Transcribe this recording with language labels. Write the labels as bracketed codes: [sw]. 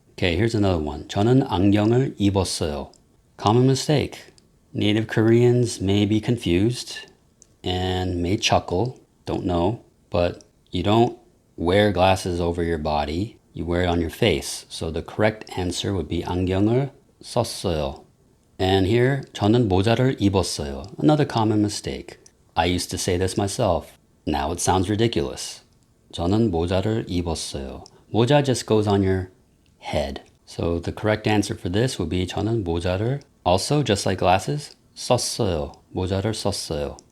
[en] Okay, here's another one. [ko] 저는 안경을 입었어요. [en] Common mistake. Native Koreans may be confused and may chuckle, don't know, but you don't wear glasses over your body, you wear it on your face. So the correct answer would be [ko] 안경을 썼어요. [en] And here, [ko] 저는 모자를 입었어요. [en] Another common mistake. I used to say this myself. Now it sounds ridiculous. [ko] 저는 모자를 입었어요. [en] 모자 just goes on your head. So the correct answer for this would be 저는 모자를, also just like glasses, 썼어요. [ko] 모자를 썼어요.